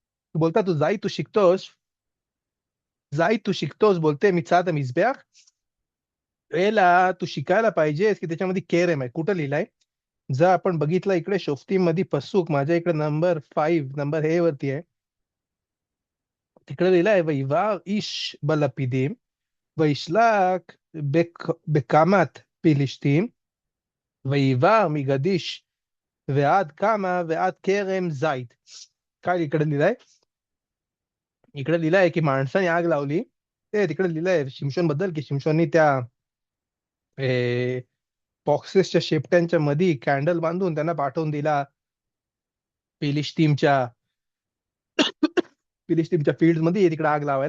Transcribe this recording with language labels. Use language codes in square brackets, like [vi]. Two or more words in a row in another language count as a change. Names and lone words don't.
[mr] बोलतात तू जाई तू शिकतोस बोलते [he] מצעד המזבח, אלא [mr] तू शिकायला पाहिजेस की त्याच्यामध्ये केरम आहे. कुठं लिहिलंय? जर आपण बघितलं इकडे शोफ्तीमध्ये पसूक, माझ्या इकडे नंबर 5 नंबर हे वरती आहे, तिकडे लिहिलंय [he] ויבער איש בלפידים וישלח בקמת פלישתים ויבער מגדיש ועד קמה ועד כרם זית. [mr] काय इकडे लिहिलंय? इकडे लिहिलंय की माणसाने आग लावली. ते तिकडे लिहिलंय शिमशोन बद्दल की शिमशोननी त्या बॉक्सेसच्या शेपट्यांच्या मध्ये कॅन्डल बांधून त्यांना पाठवून दिला फिलिस्तीमच्या फिलिस्तीमच्या फील्ड मध्ये तिकडे आग लावायला.